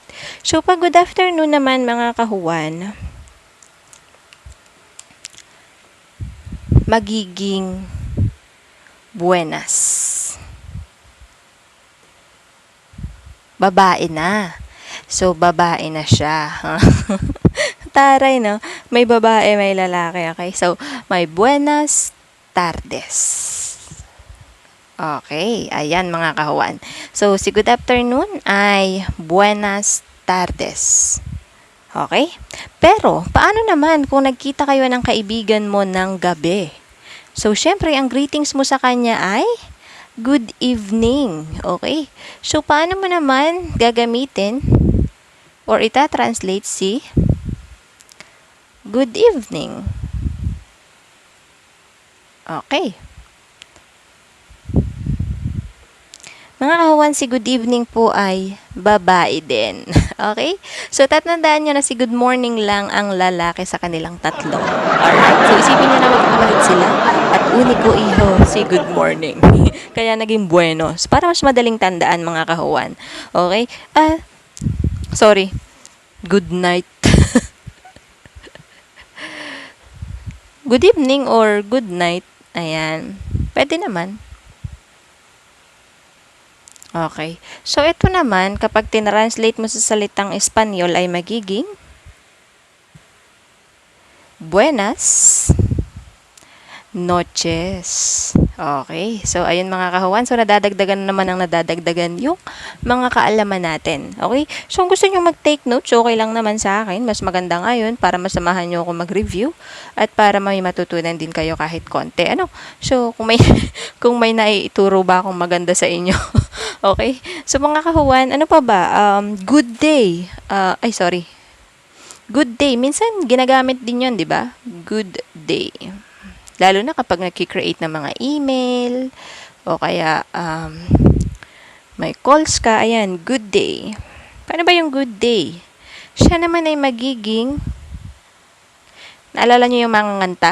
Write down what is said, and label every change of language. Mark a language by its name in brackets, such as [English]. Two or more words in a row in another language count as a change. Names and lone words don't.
[Filipino] So, pag [English] good afternoon [Filipino] naman, mga kahuwan, magiging buenas. Babae na. So, babae na siya. Taray, no? May babae, may lalaki. Okay? So, may [Spanish] buenas tardes. [Filipino] Okay. Ayan, mga kahuwan. So, si [English] good afternoon [Filipino] ay [Spanish] buenas tardes. [Filipino] Okay? Pero, paano naman kung nagkita kayo ng kaibigan mo ng gabi? So, syempre, ang greetings mo sa kanya ay [English] good evening. [Filipino] Okay? So, paano mo naman gagamitin or ita-translate si [English] good evening? [Filipino] Okay. Mga kahuwan, si [English] good evening [Filipino] po ay babae din. Okay? So, tatandaan nyo na si [English] good morning [Filipino] lang ang lalaki sa kanilang tatlo. Alright? So, isipin nyo na magkakabait sila. At [Spanish] uniko iho, [Filipino] si [English] good morning. [Filipino] Kaya naging buenos. Para mas madaling tandaan, mga kahuwan. [English] Okay? Sorry. Good night. Good evening or good night. [Filipino] Ayan. Pwede naman. Okay. So, ito naman, kapag tinranslate mo sa salitang Espanyol ay magiging [Spanish] buenas noches. [Filipino] Okay. So, ayun mga kahuwan. So, nadadagdagan naman ang nadadagdagan yung mga kaalaman natin. Okay. So, kung gusto nyo mag-take notes, okay lang naman sa akin. Mas maganda nga yun para masamahan nyo ako mag-review at para may matutunan din kayo kahit konti. Ano? So, kung may naiituro ba akong maganda sa inyo. Okay? So, mga kahuwan, ano pa ba? [English] Good day. Sorry. Good day. [Filipino] Minsan, ginagamit din yun, di ba? [English] Good day. [Filipino] Lalo na kapag nagki-create ng mga email o kaya may calls ka. Ayan, [English] good day. [Filipino] Paano ba yung [English] good day? [Filipino] Siya naman ay magiging, naalala nyo yung mga nganta?